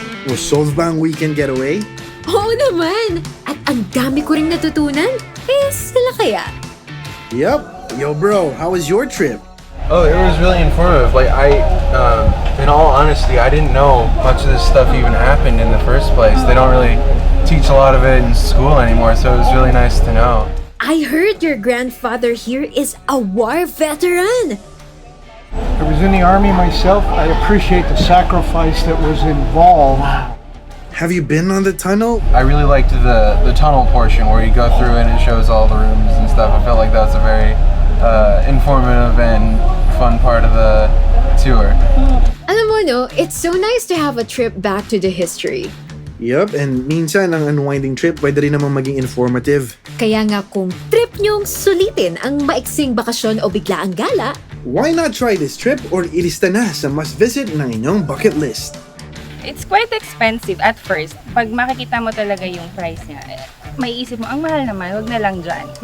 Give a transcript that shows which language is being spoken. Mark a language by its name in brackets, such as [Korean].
[Filipino] Solve ba ang weekend getaway? Oo naman! At ang dami ko ring natutunan. Sila kaya? [English] Yup. Yo bro, how was your trip? Oh, it was really informative. Like in all honesty, I didn't know much of this stuff even happened in the first place. They don't really teach a lot of it in school anymore, so it was really nice to know. I heard your grandfather here is a war veteran. I was in the army myself. I appreciate the sacrifice that was involved. Have you been on the tunnel? I really liked the tunnel portion where you go through and it shows all the rooms and stuff. I felt like that was a very informative and fun part of the tour. [Filipino] Alam mo no, [English] it's so nice to have a trip back to the history. Yup, and [Filipino] minsan ang unwinding trip pwede rin naman maging informative. Kaya nga kung trip nyong sulitin ang maiksing bakasyon o biglaang gala, [English] Why not try this trip or [Filipino] ilista na sa [English] must-visit ng inyong bucket list? It's quite expensive at first. [Filipino] Pag makikita mo talaga yung price niya, maiisip mo, ang mahal naman, wag na lang dyan.